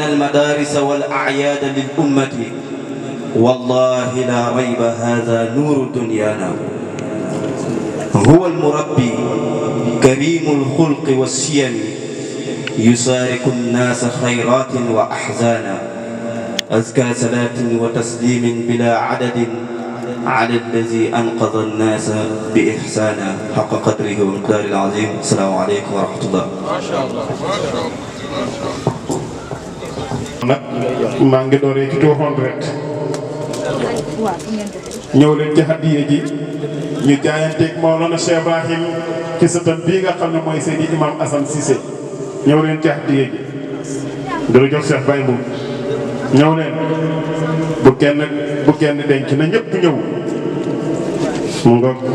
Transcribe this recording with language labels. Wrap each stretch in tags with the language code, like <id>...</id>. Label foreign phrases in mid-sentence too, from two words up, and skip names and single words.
<ar>المدارس والأعياد للأمة والله لا ريب هذا نور دنيانا هو المربي كريم الخلق والشيم يشارك الناس خيرات وأحزانا أزكى صلاة وتسليم بلا عدد على الذي أنقذ الناس بإحسانا حق قدره ومقداره العظيم السلام عليكم ورحمة الله ما شاء الله ما شاء الله</ar> <wo>nag maa ngi dooree ci 200 ñëw leen ci hadiya ji ñu jaayanteeg Mawlana Cheikh Ibrahim ci sëtam bii nga xam ne mooy Seydi Imam Assane Cissé ñëw leen ci hadiya ji dara jox Cheikh Baye Mbow ñëw leen bu kenn denc na ñëpp ñëw mu nga</wo>